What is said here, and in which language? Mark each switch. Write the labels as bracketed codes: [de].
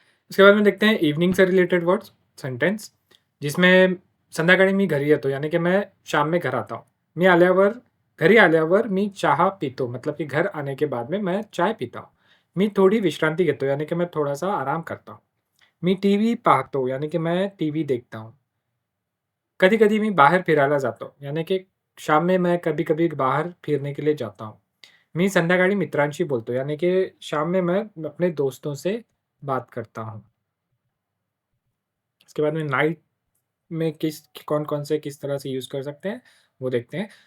[hi] इसके बाद में देखते हैं इवनिंग से रिलेटेड वर्ड्स सेंटेंस, जिसमें [mr] संध्याकाळी मी घरी येतो, [hi] यानी की मैं शाम में घर आता हूँ. [mr] मी आल्यावर घरी आल्यावर मी चहा पितो, [hi] मतलब कि घर आने के बाद में मैं चाय पीता हूँ. [mr] मी थोडी विश्रांती घेतो, [hi] यानी कि मैं थोडासा आराम करता हूँ. [mr] मी टीव्ही पाहतो, [hi] यानी कि मैं टीव्ही देखता हूँ. [mr] कधी-कधी मी बाहेर फिरायला जातो, [hi] यानी की शाम में मैं कभी-कभी बाहर फिरने के लिए जाता हूँ. [mr] मी संध्याकाळी मित्रांशी बोलतो, [hi] यानी कि शाम में मैं अपने दोस्तों से बात करता हूँ. उसके बाद में नाइट में किस कौन-कौन से किस तरह से यूज़ कर सकते हैं, वो देखते हैं.